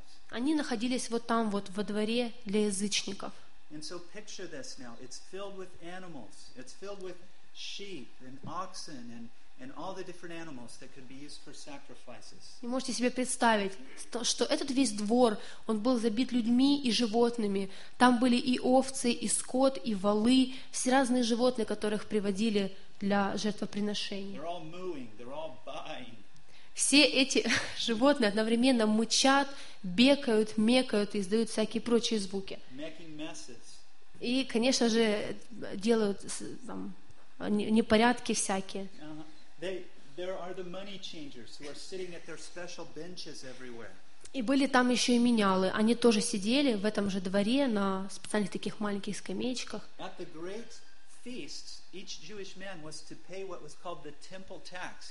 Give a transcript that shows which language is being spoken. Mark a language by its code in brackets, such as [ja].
[ru] Они находились вот там, вот во дворе для язычников. [en] And so picture this now. It's filled with animals. It's filled with sheep and oxen and all the different animals that could be used for sacrifices. [ru] Вы можете себе представить, что этот весь двор, он был забит людьми и животными. Там были и овцы, и скот, и волы, все разные животные, которых приводили для жертвоприношения. [en] They're all mooing, they're all baaing. [ru] Все эти животные одновременно мычат, бекают, мекают и издают всякие прочие звуки. [en] Making messes. [ru] И, конечно же, делают там непорядки всякие. [en] There are the money changers who are sitting at their special benches everywhere. [ru] И были там еще и менялы. Они тоже сидели в этом же дворе на специальных таких маленьких скамеечках. [en] At the great feasts, each Jewish man was to pay what was called the temple tax.